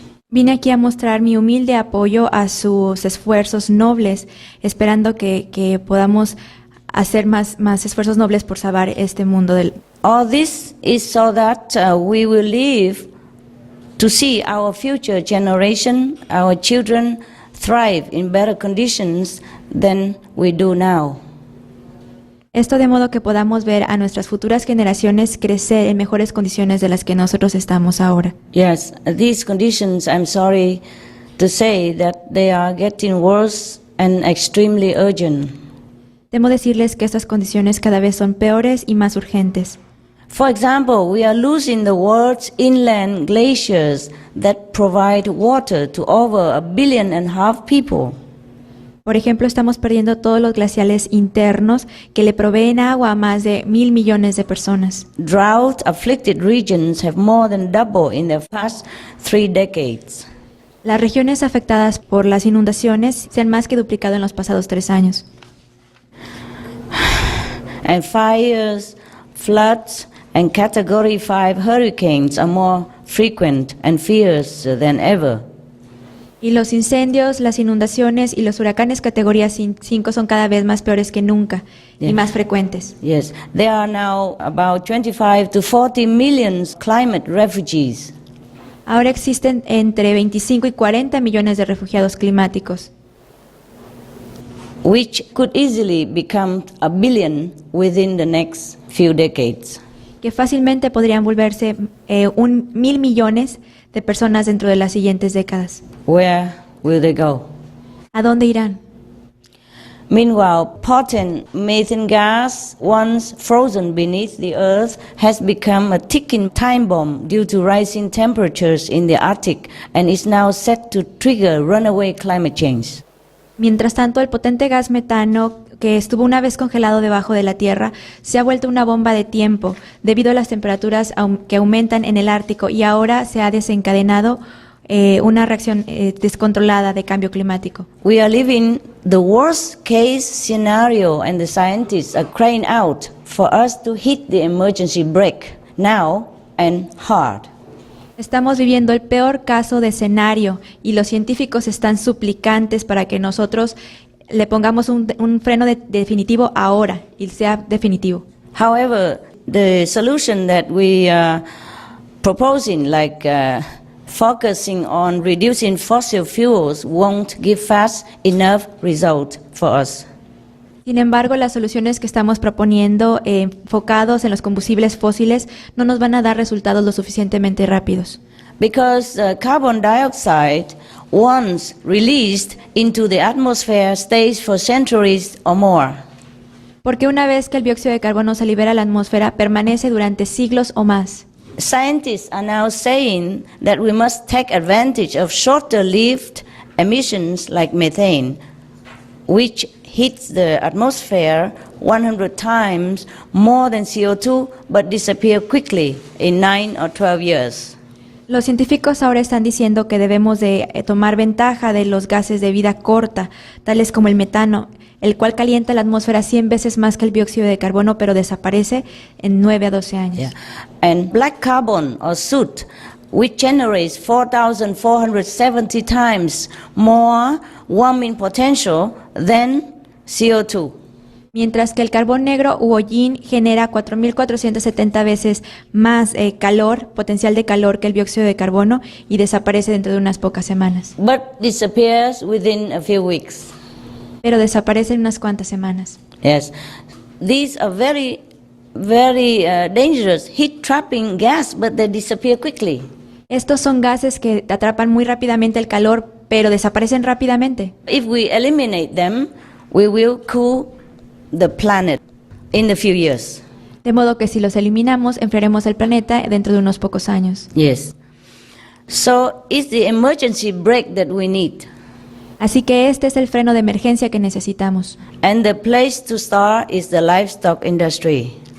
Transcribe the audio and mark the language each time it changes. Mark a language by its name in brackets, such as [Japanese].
[Spanish] Vine aquí a mostrar mi humilde apoyo a sus esfuerzos nobles, esperando que podamos hacer más esfuerzos nobles por salvar este mundo. [English] All this is so that we will live to see our future generation, our children, thrive in better conditions than we do now. [Spanish] Esto de modo que podamos ver a nuestras futuras generaciones crecer en mejores condiciones de las que nosotros estamos ahora. [English] Yes, these conditions, I'm sorry to say that they are getting worse and extremely urgent. [Spanish] Temo decirles que estas condiciones cada vez son peores y más urgentes. [English] For example, we are losing the world's inland glaciers that provide water to over 1.5 billion people. [Spanish] Por ejemplo, estamos perdiendo todos los glaciales internos que le proveen agua a más de 1.000 millones de personas. [English] Drought-afflicted regions have more than doubled in the past 3 decades. [Spanish] Las regiones afectadas por las inundaciones se han más que duplicado en los pasados 3 años. [English] And fires, floods, and Category 5 hurricanes are more frequent and fierce than ever. [Spanish] Y los incendios, las inundaciones y los huracanes categoría 5 son cada vez más peores que nunca y más frecuentes. [English] Yes, there are now about 25 to 40 million climate refugees. [Spanish] Ahora existen entre 25 y 40 millones de refugiados climáticos, [English] which could easily become 1 billion within the next few decades. [Spanish] que fácilmente podrían volverse 1.000 millones de personas dentro de las siguientes décadas. [English] Where will they go? [Spanish] ¿A dónde irán? [English] Meanwhile, potent methane gas, once frozen beneath the earth, has become a ticking time bomb due to rising temperatures in the Arctic and is now set to trigger runaway climate change. [Spanish] Mientras tanto, el potente gas metano, que estuvo una vez congelado debajo de la Tierra, se ha vuelto una bomba de tiempo debido a las temperaturas que aumentan en el Ártico y ahora se ha desencadenado una reacción descontrolada de cambio climático. [English] We are living the worst case scenario and the scientists are crying out for us to hit the emergency brake now and hard. [Spanish] Estamos viviendo el peor caso de escenario y los científicos están suplicantes para que nosotros le pongamos un freno definitivo ahora y sea definitivo. [English] However, the solution that we are proposing, like focusing on reducing fossil fuels, won't give fast enough result for us. [Spanish] Sin embargo, las soluciones que estamos proponiendo, enfocados en los combustibles fósiles, no nos van a dar resultados lo suficientemente rápidos. [English] Because carbon dioxide, once released into the atmosphere, stays for centuries or more. [Spanish] Porque una vez que el dióxido de carbono se libera a la atmósfera, permanece durante siglos o más. [English] Scientists are now saying that we must take advantage of shorter-lived emissions like methane, which hits the atmosphere 100 times more than CO2 but disappear quickly in 9 or 12 years. [Spanish] Los científicos ahora están diciendo que debemos de tomar ventaja de los gases de vida corta, tales como el metano, el cual calienta la atmósfera 100 veces más que el dióxido de carbono, pero desaparece en 9 a 12 años. [English] Yeah. And black carbon or soot, which generates 4,470 times more warming potential than CO2. [Spanish] Mientras que el carbón negro u hollín genera 4.470 veces más potencial de calor que el dióxido de carbono y desaparece dentro de unas pocas semanas. [English] But disappears within a few weeks. [Spanish] Pero desaparece en unas cuantas semanas. [English] Yes. These are very, very dangerous heat-trapping gas, but they disappear quickly. [Spanish] Estos son gases que atrapan muy rápidamente el calor, pero desaparecen rápidamente. [English] If we eliminate them, we will cool the planet in a few years. [Spanish] De modo que si los eliminamos, enfriaremos el planeta dentro de unos pocos años. [English] Yes. So it's the emergency brake that we need. [Spanish] Así que este es el freno de emergencia que necesitamos. [English] And the place to start is the livestock industry.